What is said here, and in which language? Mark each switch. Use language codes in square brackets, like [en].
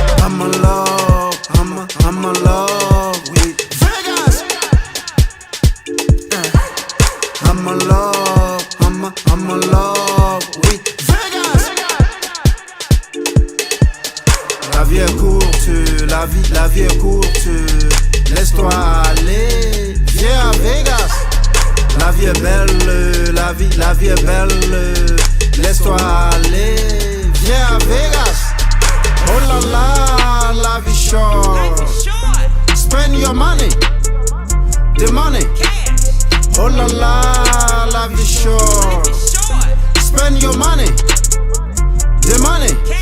[en] I'm in love, I'm in love with Vegas. I'm in love, I'm in love with Vegas. [fr] La vie est courte, la vie est courte. Laisse-toi aller, viens à Vegas. La vie est belle, la vie est belle. Laisse-toi aller, viens à Vegas. Oh là là, la vie short. [en] Spend your money, the money. [fr] Oh là là, la vie [en] short. Spend your money, the money.